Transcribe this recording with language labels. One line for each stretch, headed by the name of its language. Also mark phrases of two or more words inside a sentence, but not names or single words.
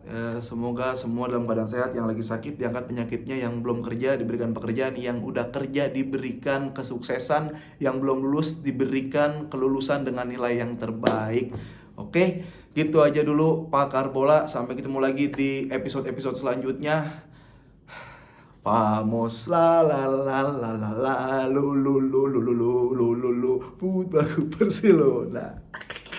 Indonesian: Semoga semua dalam keadaan sehat, yang lagi sakit diangkat penyakitnya, yang belum kerja diberikan pekerjaan, yang udah kerja diberikan kesuksesan, yang belum lulus diberikan kelulusan dengan nilai yang terbaik. Oke, gitu aja dulu Pakar Bola. Sampai ketemu lagi di episode-episode selanjutnya. Vamos la la la la la la lu lu lu lu lu lu lu lu lu Putraku Barcelona.